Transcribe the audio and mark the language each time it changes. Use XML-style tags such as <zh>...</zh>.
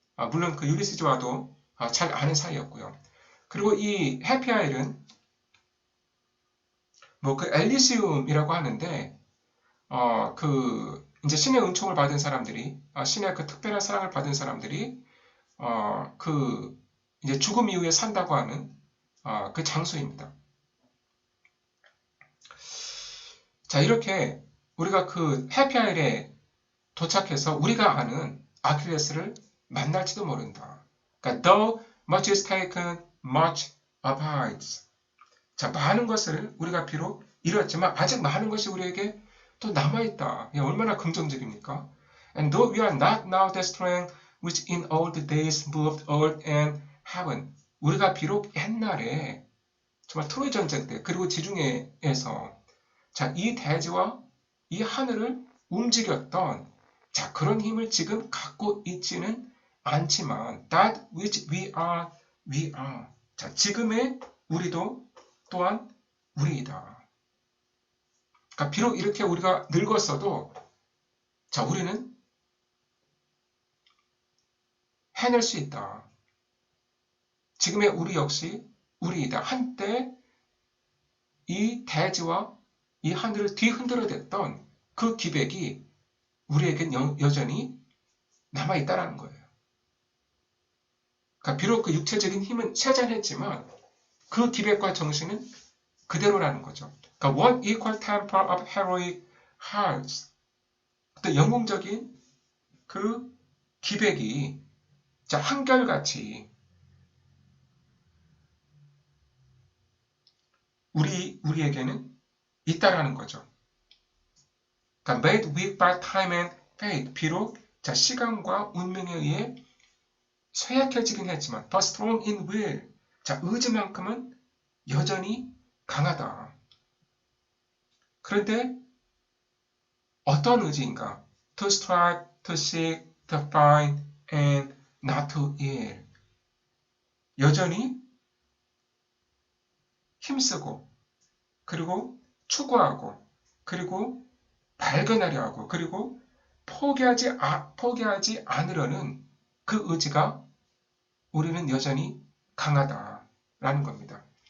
<ko>물론 그 율리시즈와도 잘 아는 사이였고요. 그리고 이 해피아일은 뭐 그 엘리시움이라고 하는데 그 이제 신의 은총을 받은 사람들이 신의 그 특별한 사랑을 받은 사람들이 그 이제 죽음 이후에 산다고 하는 그 장소입니다. 자, 이렇게 우리가 그 해피아일에 도착해서 우리가 아는 아킬레스를 만날지도 모른다. 그러니까</ko> <en>though much is taken, much abides.</en> <ko>자, 많은 것을 우리가 비록 잃었지만 아직 많은 것이 우리에게 또 남아있다. 얼마나 긍정적입니까?</ko> <en>And though we are not now the strength which in old days moved earth and heaven.</en> <ko>우리가 비록 옛날에 정말 트로이 전쟁 때 그리고 지중해에서 자, 이 대지와 이 하늘을 움직였던 자, 그런 힘을 지금 갖고 있지는 않지만</ko> <en>that which we are.</en> <ko>자, 지금의 우리도 또한 우리이다. 그러니까 비록 이렇게 우리가 늙었어도 자, 우리는 해낼 수 있다. 지금의 우리 역시 우리이다. 한때 이 대지와 이 하늘을 뒤흔들어댔던 그 기백이 우리에겐 여전히 남아있다라는 거예요. 그러니까 비록 그 육체적인 힘은 쇠잔했지만 그 기백과 정신은 그대로라는 거죠. 그러니까</ko> <en>one equal temper of heroic hearts.</en> <ko>어떤 영웅적인 그 기백이 자, 한결같이 우리에게는 있다라는 거죠. 그러니까</ko> <en>made weak by time and fate.</en> <ko>비록 자, 시간과 운명에 의해 쇠약해지긴 했지만</ko> <en>but strong in will.</en> <ko>자, 의지만큼은 여전히 강하다. 그런데 어떤 의지인가?</ko> <en>To strive, to seek, to find, and not to yield.</en> <ko>여전히 힘쓰고, 그리고 추구하고, 그리고 발견하려 하고, 그리고 포기하지 않으려는 그 의지가 우리는 여전히 강하다라는 겁니다.</ko>